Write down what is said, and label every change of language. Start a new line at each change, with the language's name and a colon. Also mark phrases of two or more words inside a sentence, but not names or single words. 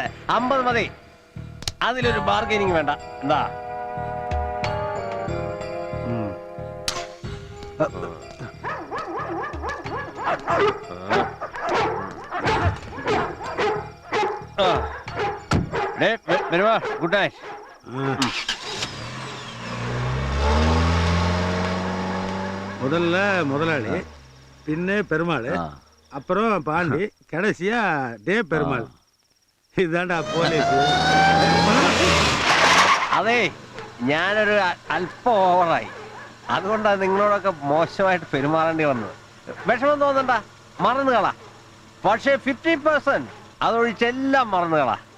Malayalam: 50 മതി. അതിലൊരു ബാർഗൈനിങ് വേണ്ട. എന്താ
English: good night.
Tamil: முதல்ல முதலாளி, பின்ன பெருமாள், அப்புறம் பாண்டி, கடைசியா டே பெருமாள்.
Malayalam: ഇതാണ്ടാ പോലീസ്. അതെ, ഞാനൊരു അല്പം ഓവറായി. അതുകൊണ്ടാണ് നിങ്ങളോടൊക്കെ മോശമായിട്ട് പെരുമാറേണ്ടി വന്നത്. വിഷമം തോന്നണ്ട, മറന്നു കളാ. പക്ഷേ 50% അതൊഴിച്ചെല്ലാം മറന്നു കളാ.